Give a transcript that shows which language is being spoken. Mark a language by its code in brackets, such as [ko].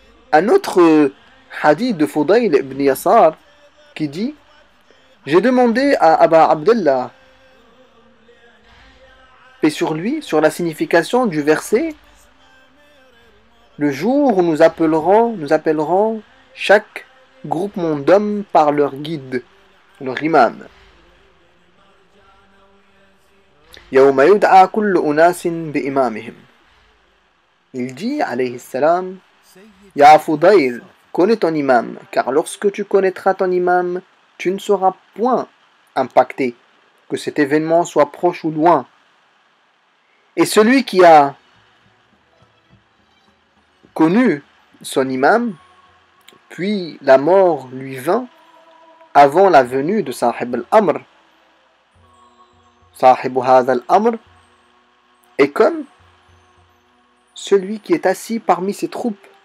[fr] Un autre hadith de Fudayl ibn Yasar qui dit: j'ai demandé à Aba Abdullah, paix sur lui, sur la signification du verset: le jour où nous appellerons chaque groupement d'hommes par leur guide, leur imam. [ar] يوم يدعى كل أناس بإمامهم. [fr] Il dit, alayhi salam: Ya Fudayl, connais ton imam, car lorsque tu connaîtras ton imam, tu ne seras point impacté, que cet événement soit proche ou loin. Et celui qui a connu son imam, puis la mort lui vint avant la venue de Sahib al-Amr, Sahib hadha al-Amr, est comme celui qui est assis parmi ses troupes.